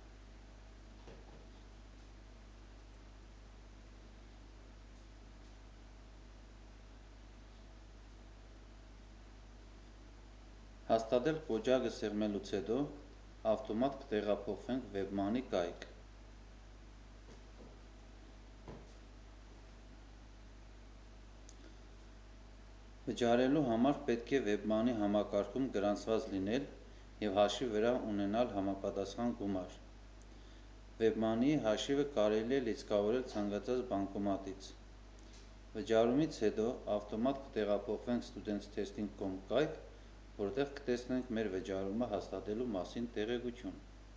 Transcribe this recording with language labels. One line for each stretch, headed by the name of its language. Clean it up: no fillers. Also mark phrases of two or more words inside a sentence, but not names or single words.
Armenian: Հաստատել կոճակը սեղմելուց հետո ավտոմատ կտեղափոխվենք WebMoney կայք։ Վճարելու համար պետք է WebMoney համակարգում գրանցված լինել և հաշվի վրա ունենալ համապատասխան գումար։ WebMoney-ի հաշիվը կարելի է լիցքավորել ցանկացած բանկոմատից։ Վճարումից հետո ավտոմատ կտեղափոխվենք students.testing.com կայք, որտեղ կտեսնենք մեր վճարումը հաստատելու մասին տեղեկություն։